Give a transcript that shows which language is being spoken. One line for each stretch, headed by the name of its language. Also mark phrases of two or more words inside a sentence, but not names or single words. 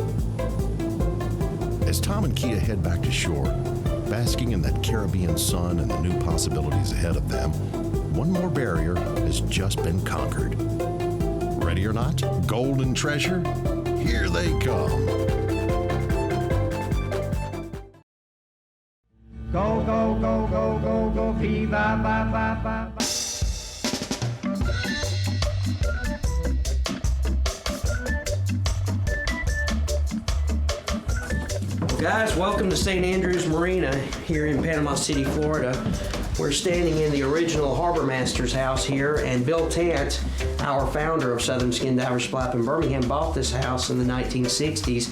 English: As Tom and Kia head back to shore, basking in that Caribbean sun and the new possibilities ahead of them, one more barrier has just been conquered. Ready or not, gold and treasure, here they come. Go, go, go, go, go, go, viva, ba, ba, ba, ba. Guys, welcome to St. Andrews Marina here in Panama City, Florida. We're standing in the original Harbor Master's house here, and Bill Tant, our founder of Southern Skin Divers Supply in Birmingham, bought this house in the 1960s.